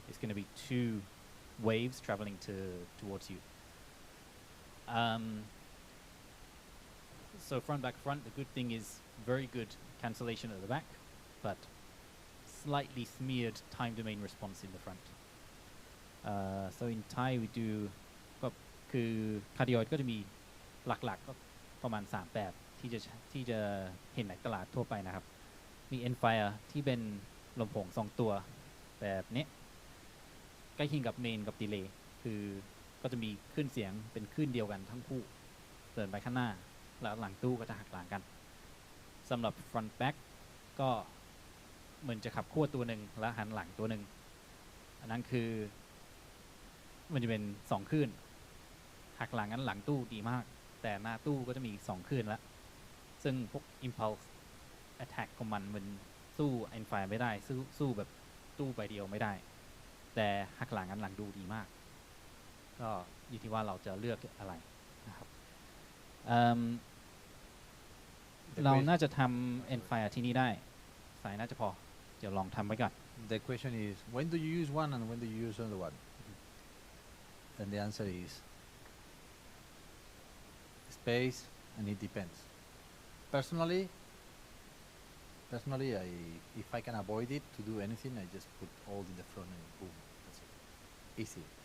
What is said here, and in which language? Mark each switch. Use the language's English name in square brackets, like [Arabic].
[English] It's going to be two waves traveling towards you. So front, the good thing is very good cancellation at the back, but slightly smeared time domain response in the front. So in Thai we do [Thai] ก็คือ cardioid ก็จะมีหลักๆก็ประมาณ3แบบที่จะเห็นในตลาดทั่วไปนะครับมี end fire ที่เป็นลำโพง2ตัวแบบนี้ใกล้เคียงกับ main กับ delay คือก็จะมีคลื่นเสียงเป็นคลื่นเดียวกันทั้งคู่เดินไปข้างหน้าแล้วหลังตู้ก็จะหักหลังกันสำหรับ front back ก็เหมือนจะขับขั้วตัวหนึ่งแล้วหันหลังตัวหนึ่งอันนั้นคือ มันจะเป็น2คลื่นหักหลังนั้นหลังตู้ดีมากแต่หน้าตู้ก็จะมี2คลื่นแล้วซึ่งพวก impulse attack ของมันสู้ end fire ไม่ได้สู้แบบตู้ใบเดียวไม่ได้แต่หักหลังนั้นหลังดูดีมากก็อยู่ที่ว่าเราจะเลือกอะไรนะครับเราน่าจะทำ end fire ที่นี่ได้สายน่าจะพอเดี๋ยวลองทำไว้ก่อน [English] The question is, when do you use one and when do you use another one? Then the answer is space, and it depends. Personally, Personally, if I can avoid it to do anything, I just put all in the front and boom, that's it. Easy.